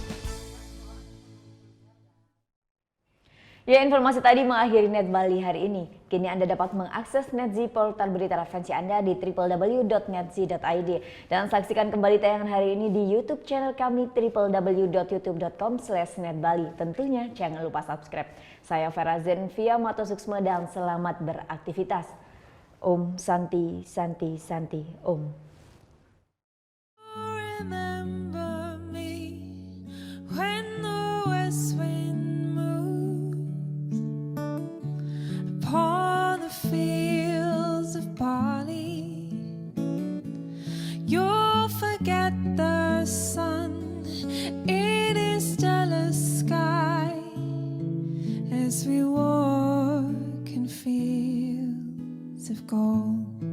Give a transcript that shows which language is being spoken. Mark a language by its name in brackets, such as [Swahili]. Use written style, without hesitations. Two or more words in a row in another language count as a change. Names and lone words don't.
[Indonesian] Ya, informasi tadi mengakhiri Net Bali hari ini. Kini Anda dapat mengakses NetZ portal berita referensi Anda di www.netz.id dan saksikan kembali tayangan hari ini di YouTube channel kami www.youtube.com/netbali. Tentunya jangan lupa subscribe. Saya Vera Zenvia Matosuksma dan selamat beraktivitas. [Sanskrit] Om Santi Santi Santi Om. [English] Remember me when the west wind upon the fields of barley. You'll forget the sun in his jealous sky as we walk in fields of gold.